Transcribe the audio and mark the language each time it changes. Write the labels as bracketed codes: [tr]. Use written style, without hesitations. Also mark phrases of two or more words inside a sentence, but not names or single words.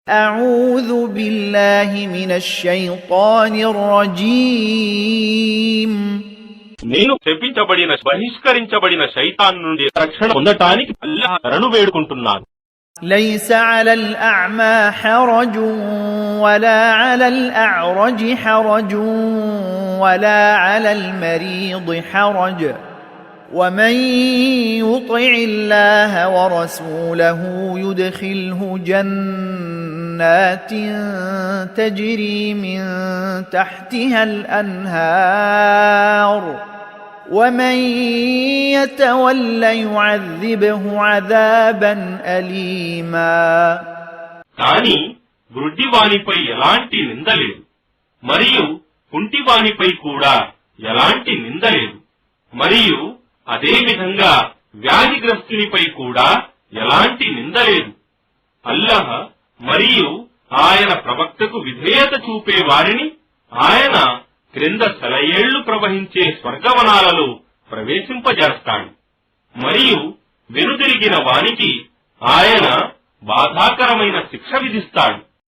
[ar] أعوذ بالله من الشيطان الرجيم [te] నేను శపించబడిన బహిష్కరించబడిన శైతాన్ నుండి రక్షణ పొందటానికి అల్లాహ్ శరణు వేడుకుంటున్నాను. [ar] ليس على الأعمى حرج ولا على الأعرج حرج ولا على المريض حرج ومن يطع الله ورسوله يدخله جنات تجري من تحتها الأنهار ومن يتول يعذبه عذابا أليما [te] కానీ గుడ్డివానిపై ఎలాంటి నింద లేదు, మరియు కుంటివానిపై కూడా ఎలాంటి నింద లేదు, మరియు అదే విధంగా వ్యాధిగ్రస్తునిపై కూడా ఎలాంటి నింద లేదు. అల్లాహ్ మరియు ఆయన ప్రవక్తకు విధేయత చూపే వారిని ఆయన క్రింద సెలయేళ్లు ప్రవహించే స్వర్గవనాలలో ప్రవేశింపజేస్తాడు, మరియు వెనుదిరిగిన వానికి ఆయన బాధాకరమైన శిక్ష విధిస్తాడు.